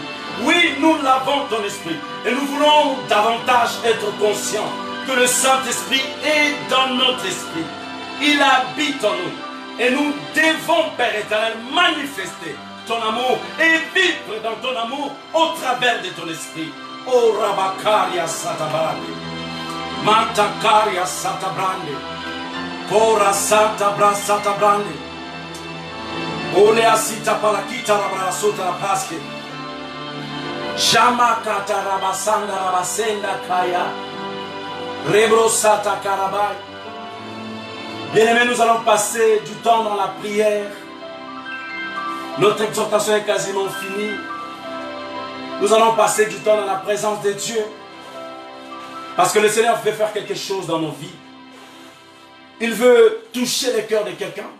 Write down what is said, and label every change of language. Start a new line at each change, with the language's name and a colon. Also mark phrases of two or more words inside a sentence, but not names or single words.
French: Oui, nous l'avons ton esprit. Et nous voulons davantage être conscients que le Saint-Esprit est dans notre esprit. Il habite en nous. Et nous devons, Père éternel, manifester ton amour et vivre dans ton amour au travers de ton esprit. Oh Rabakaria Satabarande. Mantakaria Satabrande. Kora Santa Brasata Brande. Olea Sita Palakita Rabrasota Rapaske. Shamakata Rabasanda Rabasenda Kaya. Rebro Sata Karabai. Bien-aimés, nous allons passer du temps dans la prière. Notre exhortation est quasiment finie. Nous allons passer du temps dans la présence de Dieu. Parce que le Seigneur veut faire quelque chose dans nos vies. Il veut toucher le cœur de quelqu'un.